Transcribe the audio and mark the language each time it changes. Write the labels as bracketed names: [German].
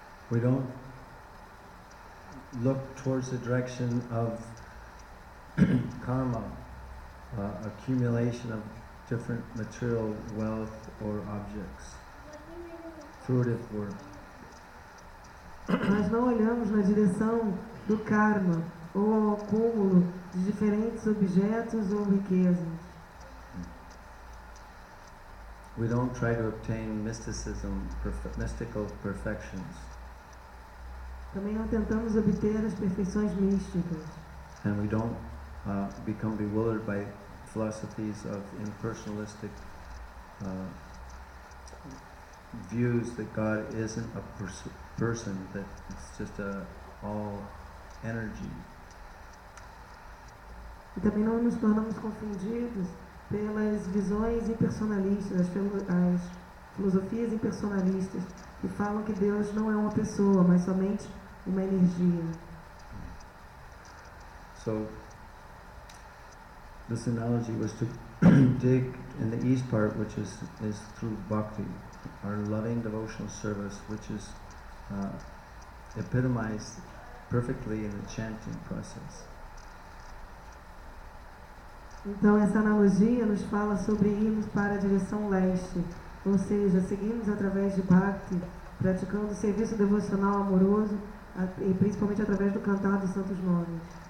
[English] We don't look towards the direction of karma accumulation of different material wealth or objects, fruitive work. [Portuguese] Nós não olhamos na direção do karma ou ao acúmulo de diferentes objetos ou riquezas. [English] We don't try to obtain mystical perfections. [Portuguese] Também não tentamos obter as perfeições místicas. [English] And we don't become bewildered by philosophies of impersonalistic views that God isn't a person, that it's just all energy. [Portuguese] E também não nos tornamos confundidos pelas visões impersonalistas, as filosofias impersonalistas, que falam que Deus não é uma pessoa, mas somente uma energia. [English] So, this analogy was to dig in the east part, which is through bhakti, our loving devotional service, which is epitomized perfectly in the chanting process. [Portuguese] Então essa analogia nos fala sobre irmos para a direção leste, ou seja, seguirmos através de bhakti, praticando o serviço devocional amoroso e principalmente através do cantar dos santos nomes.